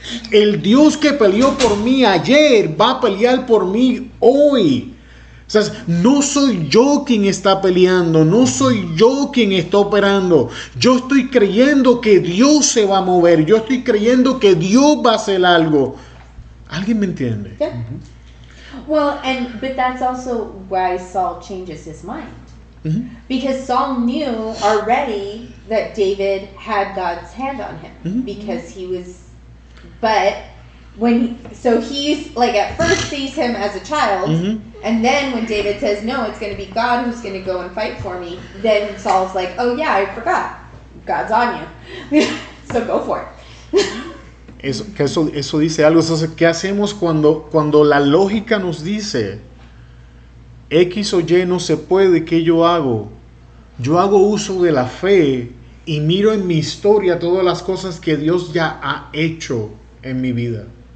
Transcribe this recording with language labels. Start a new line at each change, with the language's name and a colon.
Spanish: El Dios que peleó por mí ayer va a pelear por mí hoy. O sea, no soy yo quien está peleando, no soy yo quien está operando. Yo estoy creyendo que Dios se va a mover, yo estoy creyendo que Dios va a hacer algo. ¿Alguien me entiende?
English: Yeah. Well, but that's also why Saul changes his mind. Because Saul knew already that David had God's hand on him, because he was, but he's like, at first sees him as a child, and then when David says, no, it's going to be God who's going to go and fight for me, then Saul's like, oh yeah, I forgot, God's on you, so go for it.
Spanish: Eso dice algo. Entonces, ¿qué hacemos cuando la lógica nos dice X o Y no se puede? ¿Qué yo hago? Yo hago uso de la fe y miro en mi historia todas las cosas que Dios ya ha hecho en mi vida.